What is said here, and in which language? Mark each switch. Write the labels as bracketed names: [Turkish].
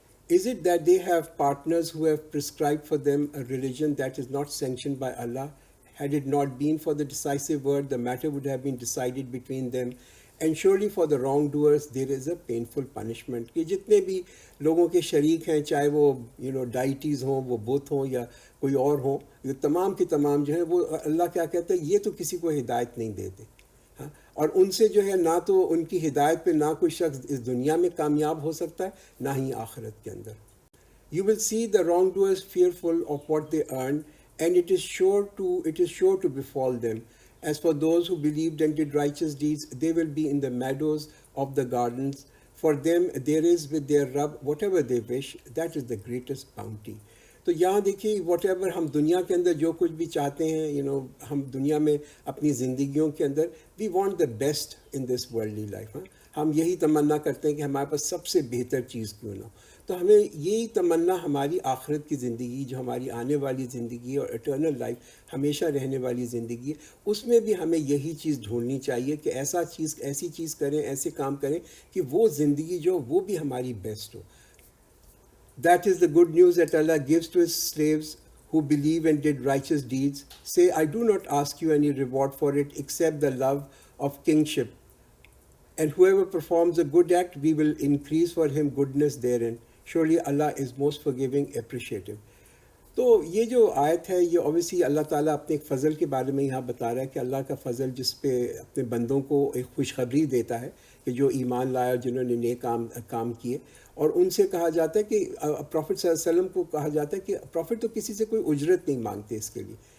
[English] Is it that they have partners who have prescribed for them a religion that is not sanctioned by Allah? Had it not been for the decisive word, the matter would have been decided between them. And surely for the wrongdoers there is a painful punishment. [Urdu] کہ جتنے بھی لوگوں کے شریک ہیں، چاہے وہ ڈائٹیز ہوں، وہ بت ہوں یا کوئی اور ہوں، یہ تمام کے تمام جو ہیں وہ اللہ کیا کہتا ہے، یہ تو کسی کو ہدایت نہیں دیتے. اور ان سے جو ہے نہ تو ان کی ہدایت پہ نہ کوئی شخص اس دنیا میں کامیاب ہو سکتا ہے نہ ہی آخرت کے اندر. [English] You will see the wrongdoers fearful of what they earn, and it is sure to befall them. As for those who believed and did righteous deeds, they will be in the meadows of the gardens. For them there is with their Rabb whatever they wish. That is the greatest bounty. [Urdu] تو یہاں دیکھیے [English] whatever [Urdu] ہم دنیا کے اندر جو کچھ بھی چاہتے ہیں ہم دنیا میں اپنی زندگیوں کے اندر [English] We want the best in this worldly life. [Urdu] ہم یہی تمنا کرتے ہیں کہ ہمارے پاس سب سے بہتر چیز کیوں نہ ہو. تو ہمیں یہی تمنا ہماری آخرت کی زندگی، جو ہماری آنے والی زندگی اور اٹرنل لائف ہمیشہ رہنے والی زندگی ہے، اس میں بھی ہمیں یہی چیز ڈھونڈنی چاہیے کہ ایسی چیز کریں، ایسے کام کریں کہ وہ زندگی جو وہ بھی ہماری best ہو. [English] That is the good news that Allah gives to His slaves who believe and did righteous deeds. Say, I do not ask you any reward for it except the love of kingship. And whoever performs a good act, we will increase for him goodness therein. Surely Allah is most forgiving, appreciative. [Urdu] تو یہ جو آیت ہے یہ obviously اللہ تعالیٰ اپنے ایک فضل کے بارے میں یہاں بتا رہا ہے کہ اللہ کا فضل جس پہ اپنے بندوں کو ایک خوشخبری دیتا ہے کہ جو ایمان لایا اور جنہوں نے نیک کام کیے. اور ان سے کہا جاتا ہے کہ پروفٹ صلی اللہ علیہ وسلم کو کہا جاتا ہے کہ پروفٹ تو کسی سے کوئی اجرت نہیں مانگتے اس کے لیے.